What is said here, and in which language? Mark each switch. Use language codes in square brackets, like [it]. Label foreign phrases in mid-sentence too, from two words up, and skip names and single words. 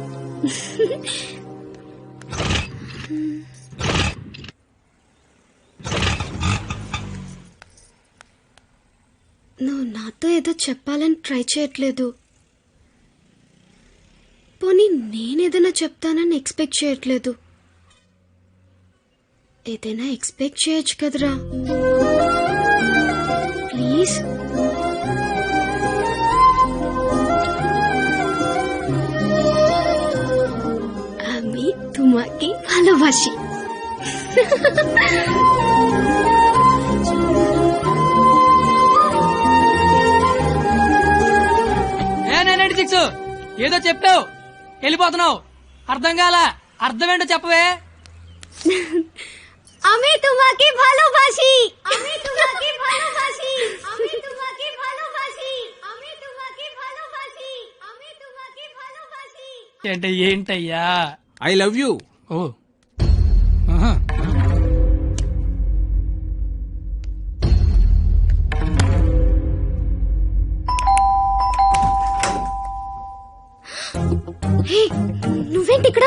[te] నువ్వు నాతో ఏదో చెప్పాలని ట్రై చేయట్లేదు. పోనీ నేనేదైనా చెప్తానని ఎక్స్పెక్ట్ చేయట్లేదు. ఏదైనా ఎక్స్పెక్ట్ చేయొచ్చు కదరా. ప్లీజ్. [bn] আমি তোমাকে ভালোবাসি. [te] ఏదో చెప్పావు, వెళ్ళిపోతున్నావు. అర్థం కాల. అర్థమేంటో చెప్పవే. [bn] আমি তোমাকে ভালোবাসি. আমি তোমাকে ভালোবাসি. আমি তোমাকে ভালোবাসি. আমি তোমাকে ভালোবাসি. আমি তোমাকে ভালোবাসি. [te] ఏంటయ్యా? [en] I love you. [te] ఓ, నువ్వేంటి ఇక్కడ?